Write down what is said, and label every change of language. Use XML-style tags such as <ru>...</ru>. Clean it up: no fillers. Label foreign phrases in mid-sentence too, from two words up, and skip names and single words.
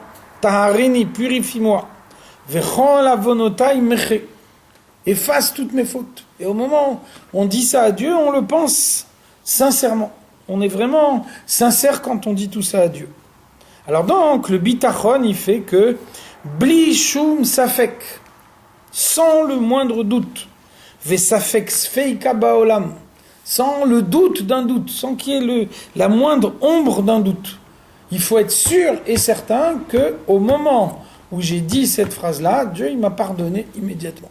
<fr>Taharini, purifie-moi.</fr> <he>וכל עוונותיי מחה,</he> <fr>efface toutes mes fautes. Et au moment où on dit ça à Dieu, on le pense sincèrement. on est vraiment sincère quand on dit tout ça à Dieu. Alors donc, le bitachon, il fait que</fr> <he>בלי שום ספק,</he> <fr>sans le moindre doute,</fr> <he>וספק ספיקא בעולם,</he> <fr>sans le doute d'un doute, sans qu'il y ait la moindre ombre d'un doute. Il faut être sûr et certain qu'au moment où j'ai dit cette phrase-là, Dieu il m'a pardonné immédiatement.</fr>